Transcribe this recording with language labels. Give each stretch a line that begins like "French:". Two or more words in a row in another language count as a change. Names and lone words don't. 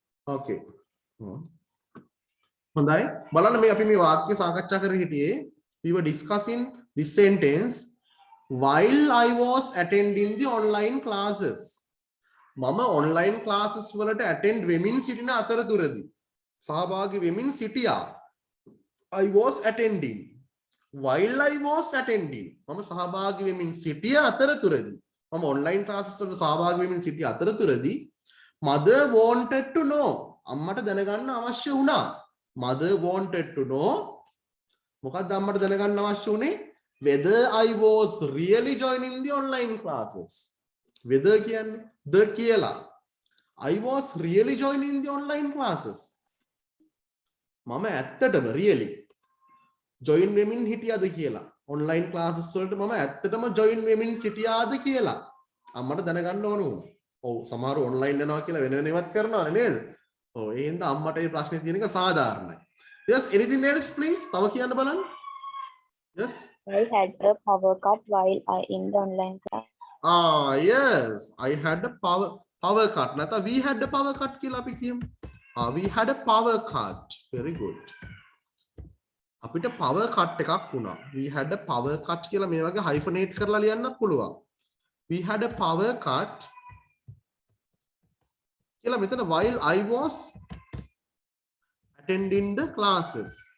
Sinhala: okay. හොඳයි බලන්න මේ අපි මේ වාක්‍ය සාකච්ඡා කරගෙන හිටියේ
English: we were discussing this sentence while I was attending the online classes
Sinhala: මම
English: online classes
Sinhala: වලට attend වෙමින් සිටින අතරතුරදී සහභාගී වෙමින් සිටියා I
English: was attending while I was attending
Sinhala: මම සහභාගී වෙමින් සිටිය අතරතුරදී මම
English: online classes
Sinhala: වලට සහභාගී වෙමින් සිටිය අතරතුරදී
English: mother wanted to know
Sinhala: අම්මට දැනගන්න අවශ්‍ය වුණා
English: mother wanted to know
Sinhala: මොකක්ද අම්මට දැනගන්න අවශ්‍ය උනේ
English: whether I was really joining the online classes
Sinhala: whether කියන්නේ the කියලා
English: I was really joining the online classes
Sinhala: මම ඇත්තටම
English: really join
Sinhala: වෙමින් හිටියද කියලා
English: online classes
Sinhala: වලට මම ඇත්තටම join වෙමින් සිටියාද කියලා අම්මට දැනගන්න ඕන වුණා ඔව් සමහර online යනවා කියලා වෙන වෙනවත් කරනවානේ නේද ඔව් ඒ හින්දා අම්මට මේ ප්‍රශ්නේ තියෙන එක සාධාරණයි
English: yes anything else please
Sinhala: තව කියන්න බලන්න yes
English: I had a power cut while I in the online class. Yes I had a power cut නැත්නම් we had a power cut
Sinhala: කියලා අපි කියමු
English: we had a power cut very good අපිට power cut
Sinhala: එකක් වුණා
English: we had a power cut
Sinhala: කියලා මේ වගේ
English: hyphenate
Sinhala: කරලා ලියන්නත් පුළුවන්
English: we had a power cut
Sinhala: කියලා මෙතන
English: while I was attending the classes